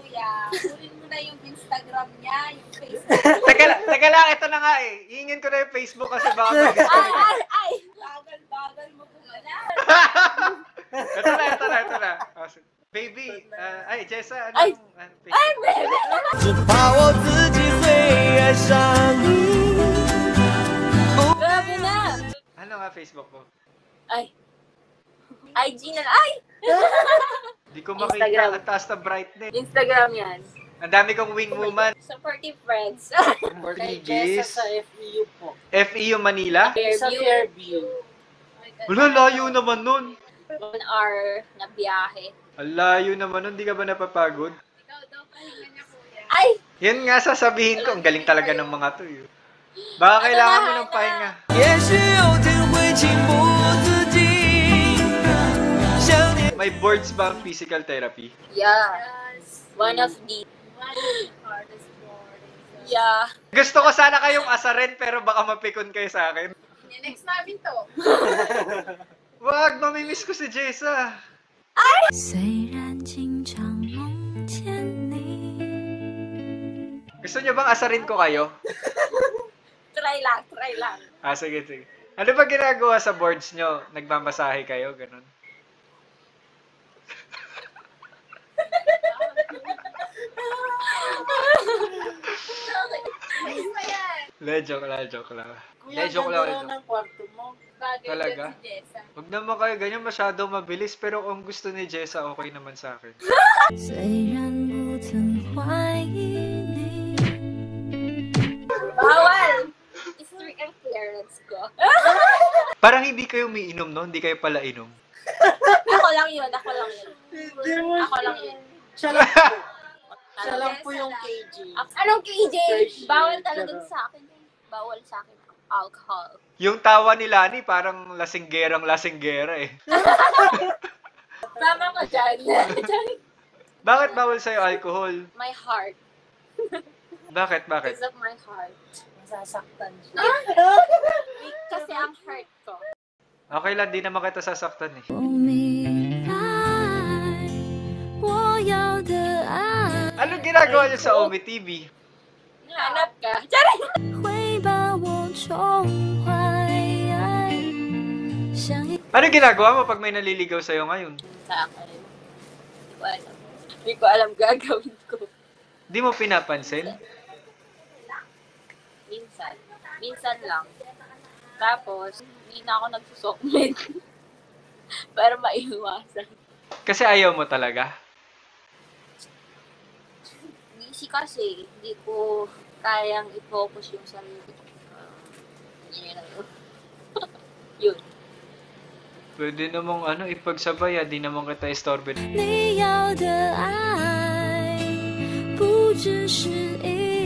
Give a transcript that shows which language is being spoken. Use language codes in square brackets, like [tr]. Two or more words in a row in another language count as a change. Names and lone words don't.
[tl] kuya, kunin mo na yung Instagram niya, yung Facebook. Teka lang, ito na nga eh. Hingin ko na yung Facebook kasi baka mag- Ay! Bagal-bagal mo kumala. Ito na. [en] Oh, baby, [tl] Jessa, Ay. Facebook? Ay, baby! [zh] 只怕我自己会爱上你。 [tl] Grabe na! Ano nga Facebook ko? Ay. IG na lang. Ay! Di ko makita Instagram. ang taas na brightness. Instagram yan. Ang dami kong wing woman. [en] Supportive friends. [tl] Kay Jessa Portuguese. sa FEU po. FEU Manila? Sa Fairview. Wala, layo naman nun. 1 hour na biyahe. Ang layo naman nun. Di ka ba napapagod? Ikaw daw pahinga niya, kuya. Ay! Yan nga sasabihin ko. Ang galing talaga ng mga to. Baka kailangan mo ng pahinga. [zh] 也许有天会情不自禁，想念。 [tl] May boards ba ang [en] physical therapy? Yeah. One of the... Yeah. [tl] Gusto ko sana kayong asarin pero baka mapikon kayo sa akin. Next namin to. Wag, mamimiss ko si Jessa. [zh] 虽然经常梦见你。 [tl] Gusto niyo bang asarin ko kayo? Try lang. Sige. Ano ba ginagawa sa boards nyo? Nagmamasahe kayo? Ganun. Ayos pa yan. Joke lang. Kuya, Joke ganda lang. ng kwarto mo. Bagay Talaga? yan si Jessa. Huwag naman kayo ganyan, masyado mabilis. Pero kung gusto ni Jessa, okay naman sa akin. [zh] 虽然不曾怀疑你。 [tl] Bawal! Strict ang clearance ko. Parang hindi kayo umiinom, no? Hindi kayo pala inom. Ako lang yun. Hindi mo. Ako lang yun. Siya lang po. Siya lang po yung KG. Anong KJ? KJ. Bawal talaga sa akin. Bawal sa akin ang alcohol. Yung tawa ni Lani, parang lasinggerang-lasinggera eh. Tama ka dyan. Bakit bawal sa'yo alcohol? [en] My heart. [tl] Bakit? [en] Because of my heart. [tl] Masasaktan siya. Weak kasi ang heart ko. Okay lang, di naman kita sasaktan eh. [zh] 我明白，我要的爱 [tl] Anong ginagawa niyo sa Omi TV? Hanap ka. Charing! [zh] 会把我宠坏，像一 [tl] Anong ginagawa mo pag may naliligaw sa'yo ngayon? Sa akin. Hindi ko alam gagawin ko. Di mo pinapansin? Minsan lang. Tapos, hindi na ako nagsusokmed. Para maiwasan. Kasi ayaw mo talaga? Busy kasi, hindi ko kayang i-focus yung sarili. Yun. Pwede namang ipagsabay, di naman kita istorbe. [zh] 你要的爱，不只是一